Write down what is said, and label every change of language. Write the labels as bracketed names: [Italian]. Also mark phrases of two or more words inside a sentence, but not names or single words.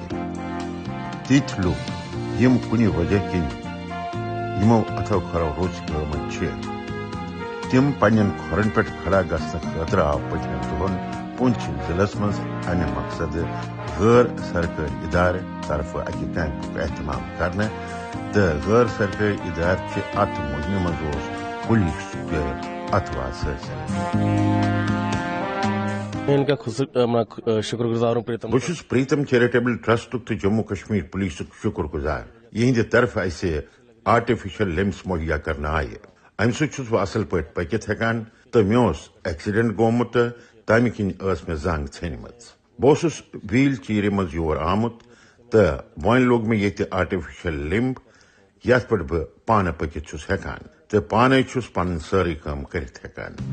[Kashmiri] تِتھۍ لُکھ یم کُنہِ وجہ کِنۍ یمو اتھو کھرو روز گٲمٕتۍ چھِ تم پننٮ۪ن کھۄرن پٮ۪ٹھ کھڑا گژھنہٕ خٲطرٕ آو پٔتمٮ۪ن دۄہن پونچھ ضلعس منٛز امہِ مقصدٕ غٲر سرکٲرۍ ادارٕ طرفہٕ اکہِ کیمپُک اہتمام کرنہٕ تہٕ غٲر سرکٲرۍ ادارٕ چہِ اتھ مہمہِ منٛز اوس پُلیٖس اتھواز حٲصِل. [Urdu] شکر گزار ہوں پریتم. [Kashmiri] بہٕ چھُس پریتم چیرٹیبل ٹرسٹُک تہٕ جموں کشمیر پُلیٖسُک شُکر گُزار یِہنٛدِ طرفہٕ اسہِ [English] artificial limbs [Kashmiri] مہیا کرنا آئے. امہ سۭتۍ بہٕ اصل پٲٹھۍ پٔکِتھ ہٮ۪کان تہٕ مےٚ اوس ایکسیڈنٹ گوٚمُت تہٕ تمہِ کِنۍ ٲس مےٚ زنٛگ ژھیٚنمٕژ. بہٕ اوسُس [English] wheel chair [Kashmiri] منٛز یور آمُت تہٕ وۄنۍ لوٚگ مےٚ ییٚتہِ [English] artificial limb [Kashmiri] یتھ پٮ۪ٹھ بہٕ پانہٕ پٔکِتھ چھُس ہٮ۪کان تہٕ پانے چھُس پنٕنۍ سٲرٕے کٲم کٔرِتھ ہٮ۪کان.